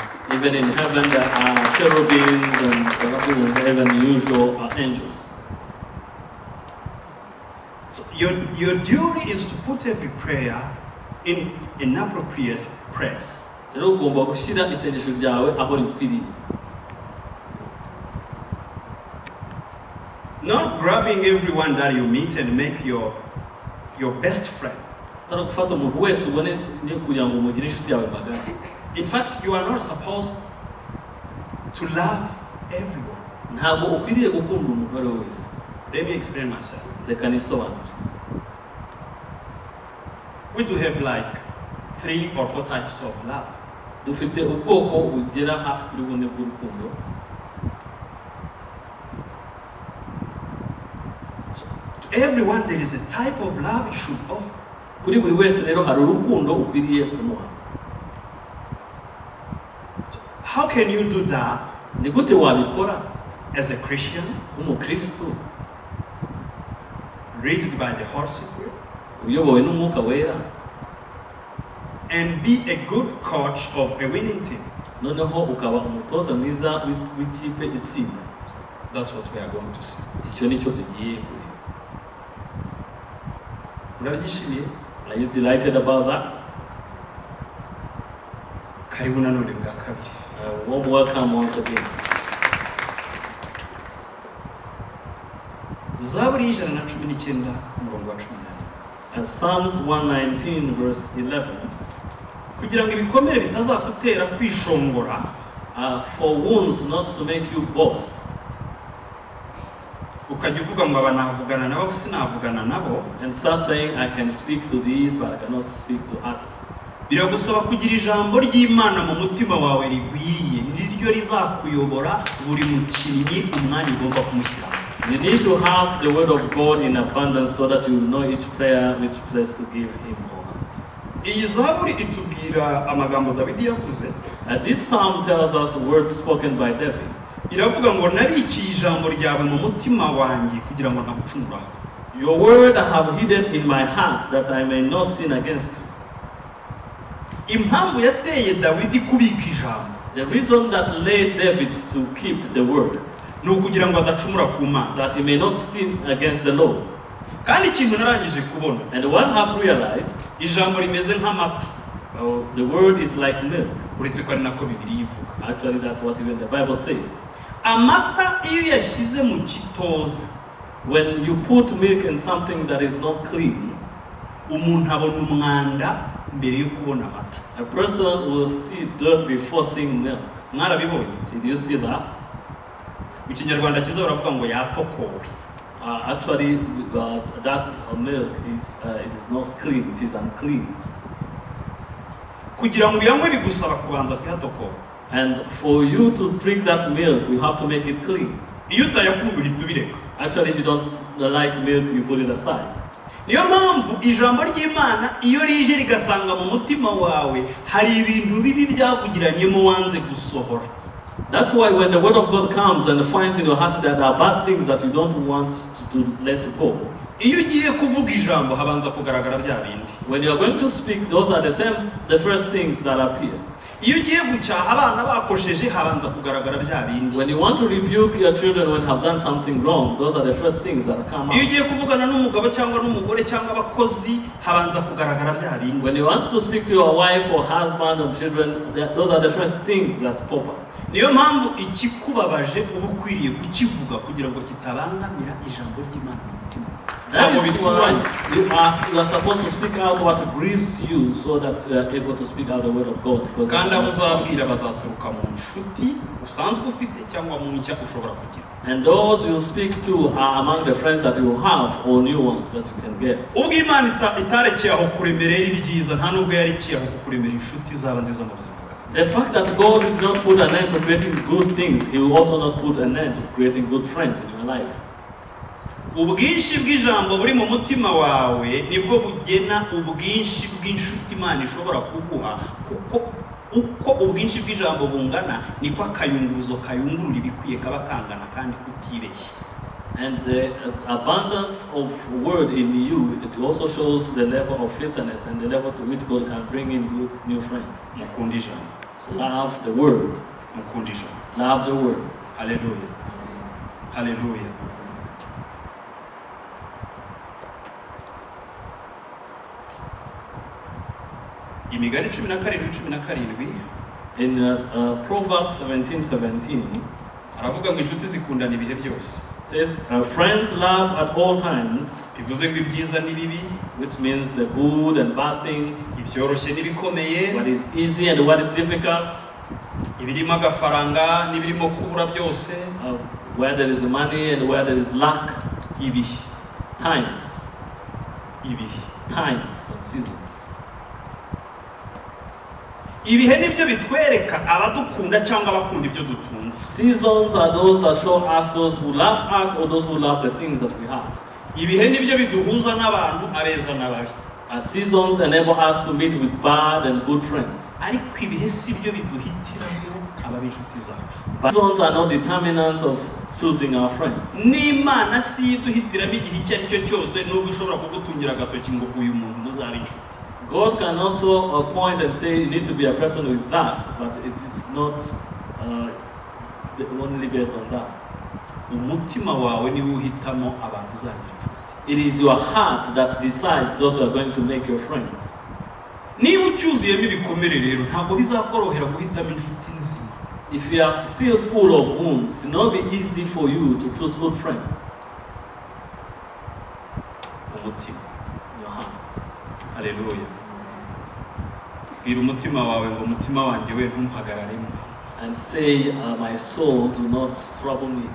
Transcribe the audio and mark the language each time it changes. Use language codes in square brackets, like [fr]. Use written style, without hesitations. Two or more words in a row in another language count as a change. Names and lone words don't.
[en] Even in heaven there are cherubims and seraphim, even usual angels. So your duty is to put every prayer in an appropriate place. [rw] Rero ugomba gushyira isengesho ryawe aho rikwiriye. [en] Not grabbing everyone that you meet and make your best friend. [rw] Utari gufata umuntu wese ubone ni kugira ngo umugire inshuti yawe magara. [en] In fact, you are not supposed to love everyone. [rw] Ntabwo ukwiriye gukunda umuntu uwo ari we wese. [en] Let me explain myself. [rw] Reka nisobanure. [en] We do have like 3 or 4 types of love. [rw] Dufite ubwoko bugera hafi kuri bune bw'urukundo. [en] So, to everyone there is a type of love you should offer. [rw] Kuri buri wese rero hari urukundo ukwiriye kumuha. [en] So, how can you do that? [rw] Ni gute wabikora [en] As a Christian, [rw] nk'umukristo [en] raised by the Holy Spirit, [rw] uyobowe n'umwuka wera, [en] and be a good coach of a winning team. [rw] noneho ukaba umutoza mwiza w'ikipe itsinda. [en] That's what we are going to see. [rw] Icyo nicyo tugiye kureba. Murabyishimiye? [en] Are you delighted about that? [rw] Karibu nanone bwa kabiri. [en] Warm welcome once again. [rw] Zaburi 119 umurongo wa 18. [en] And Psalms 119 verse 11. [rw] Kugira ngo ibikomere bitazakutera kwishongora, [en] For wounds not to make you boast. [rw] ukajya uvuga ngo aba navugana nabo sinavugana nabo. [en] And start saying, I can speak to these, but I cannot speak to others. [rw] Biragusaba kugira ijambo ry'Imana mu mutima wawe rigwiye, niryo rizakuyobora buri mukinnyi umwanya ugomba kumushyira. [en] You need to have the word of God in abundance so that you will know each prayer, which place to give him over. [rw] Iyi zaburi itubwira amagambo Dawidi yavuze. [en] This psalm tells us words spoken by David. [rw] Iravuga ngo nabikiye ijambo ryawe mu mutima wanjye kugira ngo ntagucumuraho. [en] Your word I have hidden in my heart that I may not sin against you. [rw] Impamvu yateye Dawidi kubika ijambo, [en] The reason that led David to keep the word, [rw] ni ukugira ngo adacumura ku Mana. [en] that he may not sin against the Lord. [rw] Kandi ikintu narangije kubona, [en] And what I have realized, [rw] ijambo rimeze nk'amata, [en] the word is like milk. [rw] uretse ko ari nako Bibiliya ivuga. [en] Actually, that's what even the Bible says. [rw] Amata iyo yashyize mu kitoze, [en] When you put milk in something that is not clean, [rw] umuntu abona umwanda mbere yo kubona amata. [en] a person will see dirt before seeing milk. [rw] Mwarabibonye? [en] Did you see that? [rw] Mu Kinyarwanda cyiza baravuga ngo yatokowe. [en] Actually, that milk is it is not clean. It is unclean. [rw] Kugira ngo uyanywe bigusaba kubanza kuyatokowa. [en] And for you to drink that milk, you have to make it clean. [rw] Iyo utayakunda uhita ubireka. [en] Actually, if you don't like milk, you put it aside. [rw] Niyo mpamvu ijambo ry'Imana iyo rije rigasanga mu mutima wawe hari ibintu bibi byakugiranyemo wanze gusohora. [en] That's why when the word of God comes and finds in your heart that there are bad things that you don't want to let go, [rw] Iyo ugiye kuvuga ijambo habanza kugaragara bya bindi. [en] when you are going to speak, those are the first things that appear. [rw] Iyo ugiye gucyaha abana bakosheje habanza kugaragara bya bindi. [en] When you want to rebuke your children when have done something wrong, those are the first things that come [rw] Iyo [en] out. [rw] ugiye kuvugana n'umugabo cyangwa n'umugore cyangwa abakozi habanza kugaragara bya bindi. [en] When you want to speak to your wife or husband or children, those are the first things that pop up. [rw] Niyo mpamvu ikikubabaje uba ukwiriye kukivuga kugira ngo kitabangamira ijambo ry'Imana mu mutima. [en] That is why you are supposed to speak out what grieves you so that you are able to speak out the word of God. Because [rw] Kandi abo uzabwira bazaturuka mu nshuti usanzwe ufite cyangwa mu nshya ushobora kugira. [en] and those you speak to are among the friends that you have or new ones that you can get. [rw] Ubwo Imana itarekeye aho kuremerera ibyiza nta nubwo yarekeye aho kukuremera inshuti zaba nziza mu buzima bwawe. [en] The fact that God did not put an end to creating good things, He will also not put an end to creating good friends in your life. [rw] ubwinshi bw'ijambo buri mu mutima wawe nibwo bugena ubwinshi bw'inshuti Imana ishobora kuguha, kuko uko ubwinshi bw'ijambo bungana niko akayunguruzo kayungurura ibikwiye kaba kangana kandi kutibeshye. [en] And the abundance of word in you, it also shows the level of faithfulness and the level to which God can bring in you new friends. [rw] Mukunda ijambo. [en] So love the word. [rw] Mukunda ijambo. [en] Love the word. [rw] Hallelujah. Hallelujah. Imigani 17:17 [en] in Proverbs 17:17 [rw] aravuga ngo inshuti zikundana ibihe byose. [en] It says friends love at all times, [rw] bivuze ngo ibyiza n'ibibi, [en] which means the good and bad things, [rw] ibyoroshye n'ibikomeye, [en] what is easy and what is difficult, [rw] ibirimo agafaranga n'ibirimo kubura byose, [en] where there is money and where there is lack, [rw] ibihe, [en] times, [rw] ibihe, [en] times and seasons. [rw] Ibihe nibyo bitwereka abadukunda cyangwa abakunda ibyo dutunze. [en] Seasons are those that show us those who love us or those who love the things that we have. [rw] Ibihe nibyo biduhuza n'abantu abeza n'ababi. [en] Seasons enable us to meet with bad and good friends. [rw] Ariko ibihe si byo biduhitiramo ababi inshuti zacu. [en] Seasons are not determinants of choosing our friends. [rw] N'Imana si iduhitiramo igihe icyo ari cyo cyose nubwo ishobora kugutungira agatoki ngo uyu muntu muzabe inshuti. [en] God can also appoint and say you need to be a person with that, but it is not only based on that. [rw] Umutima wawe niwe uhitamo abantu uzagira inshuti. [en] It is your heart that decides those who are going to make your friends. [rw] Niba ucyuzuyemo ibikomere rero ntabwo bizakorohera guhitamo inshuti nzima. [en] If you are still full of wounds, it will not be easy for you to choose good friends. [rw] Umutima, [en] your heart. Hallelujah. [rw] Bwira umutima wawe ngo umutima wanjye we ntumuhagararemo. [en] And say, my soul, do not trouble me.